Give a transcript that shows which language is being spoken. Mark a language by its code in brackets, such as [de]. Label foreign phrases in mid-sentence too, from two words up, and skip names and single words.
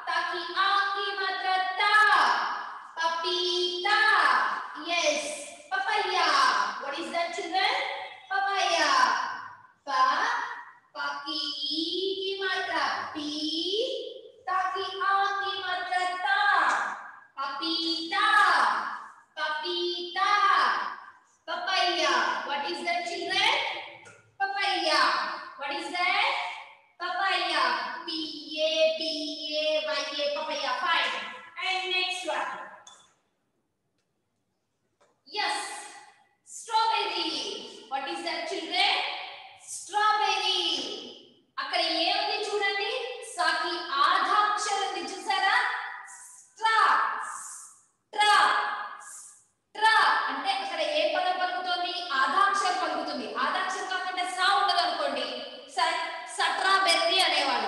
[hi] की आ की मात्रा ता, पपीता. [en] Yes, papaya. What is that, children? [hi] Papaya. Pa, pa की ई की मात्रा पी, ता की आ की मात्रा ता, पपीता. [en] Papita. Papaya. What is that, children? Papaya. What is that? Papaya. P-A-P-A-Y-A. Papaya. Fine. And next one. Yes. Strawberry. What is that, children? Strawberry. [te] అక్కడ ఏముంది చూడండి, సాకి ఆధాక్షరం ఉంది చూసారా? స్ట్రా. ట్రా. ట్రా అంటే అక్కడ ఏ పదం పలుకుతుంది? ఆధాక్షరం పలుకుతుంది. ఆధాక్షరం కాకుండా సా ఉండదు అనుకోండి, సట్రా బెర్రీ అనేవాళ్ళు.